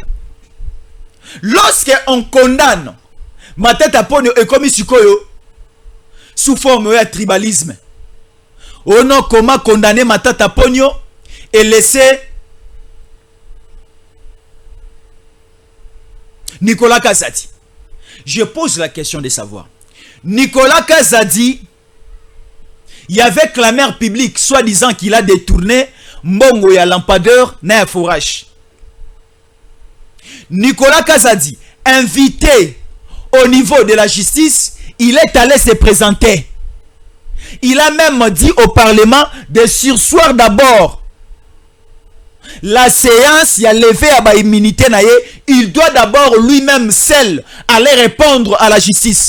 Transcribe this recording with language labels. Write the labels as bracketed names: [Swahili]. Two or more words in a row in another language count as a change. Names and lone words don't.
[French] Lorsque on condamne Matata Ponyo et comme Sikoyo sous forme de tribalisme, on a comment condamner Matata Ponyo et laisser Nicolas Kazadi. Je pose la question de savoir. Nicolas Kazadi, il y avait clameur publique, soi-disant qu'il a détourné [Lingala] mbongo ya lampadaire na forage. [French] Nicolas Kazadi, invité au niveau de la justice, il est allé se présenter. Il a même dit au Parlement de surseoir d'abord la séance, il a levé à immunité, il doit d'abord lui-même seul aller répondre à la justice.